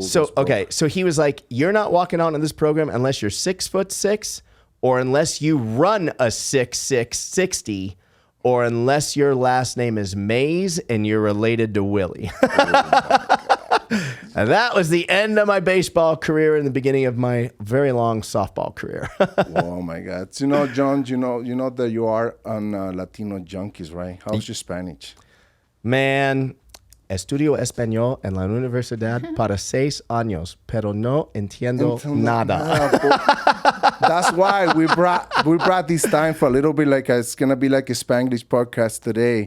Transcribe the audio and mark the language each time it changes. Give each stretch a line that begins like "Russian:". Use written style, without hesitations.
English: So okay, so he was like, "You're not walking on in this program unless you're 6'6", or unless you run a 6'6", 60, or unless your last name is Mays and you're related to Willie." And that was the end of my baseball career and the beginning of my very long softball career. Oh my God! You know, John, you know that you are on Latino Junkeez, right? How's your Spanish? Man.
Spanish: Estudio español en la universidad para 6 años, pero no entiendo nada.
English: That's why we brought this time for a little bit like it's gonna be like a Spanglish podcast today.